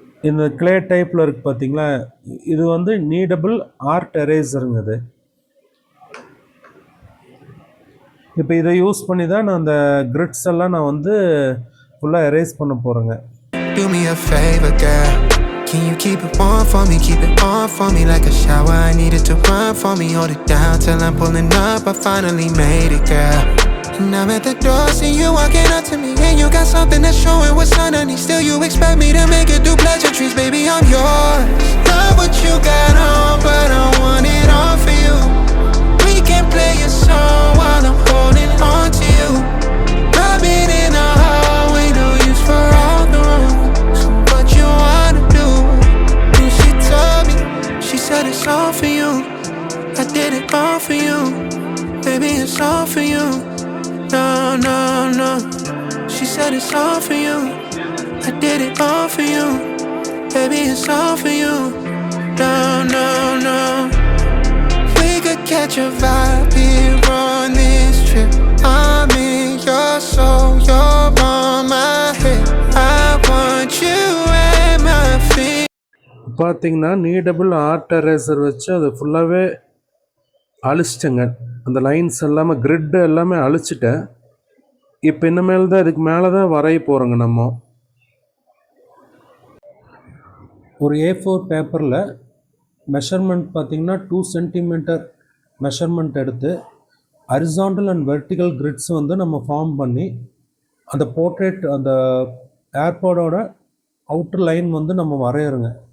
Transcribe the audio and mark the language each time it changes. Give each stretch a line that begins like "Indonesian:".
Tamil: இந்த கிளே டைப்பில் இருக்குது பார்த்தீங்களா, இது வந்து நீடபிள் ஆர்ட் எரேசருங்க இது. இப்போ இதை யூஸ் பண்ணி தான் நான் அந்த கிரிட்ஸ் எல்லாம் நான் வந்து ஃபுல்லாக எரேஸ் பண்ண போகிறேங்க.
English: Do me a favor, girl. Can you keep it warm for me? Keep it on for me like a shower. I need it to run for me. Hold it down till I'm pulling up. I finally made it, girl. And I'm at the door, see you walking up to me. And you got something that's showing what's underneath. Still you expect me to make it do pleasantries. Baby, I'm yours. Love what you got on, but I want it all for you. We can play a song while I'm holding on to you. Rubbing in the hallway, no use for all the wrongs. What you wanna do? And she told me, she said it's all for you. I did it all for you. Baby, it's all for you. No, no, no. She said it's all for you. I did it all for you. Baby, it's all for you. No, no, no. We could catch a vibe here on this trip. I'm in your soul, you're on my head. I want you at my feet.
Tamil: பார்த்தீங்கன்னா நீடபிள் art eraser வச்சு அது ஃபுல்லாகவே அழிச்சிட்டேங்க. அந்த lines எல்லாமே கிரிட்டு எல்லாமே அழிச்சிட்டேன். இப்போ இனிமேல் தான் இதுக்கு மேலே தான் வரைய போகிறோங்க. நம்ம ஒரு A4 பேப்பரில் மெஷர்மெண்ட் பார்த்திங்கன்னா 2 சென்டிமீட்டர் மெஷர்மெண்ட் எடுத்து ஹரிசாண்டல் அண்ட் வெர்டிக்கல் கிரிட்ஸ் வந்து நம்ம ஃபார்ம் பண்ணி அந்த போர்ட்ரேட் அந்த ஏர்பாடோட அவுட்டர் லைன் வந்து நம்ம வரைகிறோங்க.